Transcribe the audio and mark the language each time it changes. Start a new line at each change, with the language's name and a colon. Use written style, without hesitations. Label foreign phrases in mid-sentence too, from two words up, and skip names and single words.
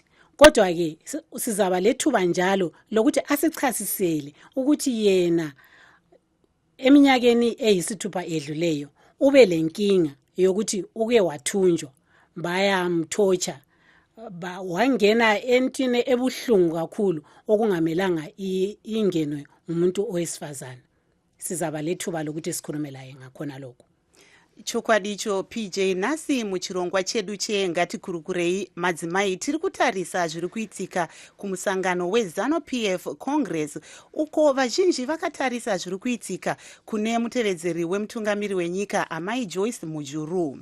North Ndebele: Kodwa-ke sizaba lethuba njalo lokuthi asichasisele ukuthi yena eminyakeni eyisithupha edluleyo ube lenkinga yokuthi uke wathunjwa bayamthotsha, wangena entini ebuhlungu kakhulu okungamelanga ingenwe umuntu owesifazane. Sizaba lethuba lokuthi sikhulume laye ngakhona lokho.
Shona: Chokwadicho PJ, nasi muchirongwa chedu ngatikurukirei madzimai tiri kutarisa zviri kuitika kumusangano weZANU-PF Congress, uko vazhinji vakatarisa zviri kuitika kune mutevedzeri wemutungamiri wenyika amai Joyce Mujuru.